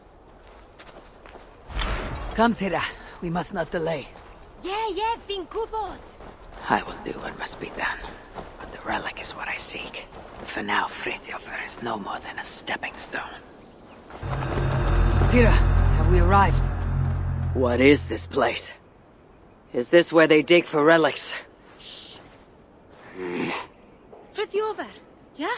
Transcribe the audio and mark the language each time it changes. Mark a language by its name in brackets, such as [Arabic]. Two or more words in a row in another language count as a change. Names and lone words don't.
[English] Come, Tira. We must not delay. Yeah, [Welsh] fi'n gwybod. [English] I will do what must be done. But the relic is what I seek. For now, Frithiofer is no more than a stepping stone. Tira, have we arrived? What is this place? Is this where they dig for relics? Frithiofer, yeah?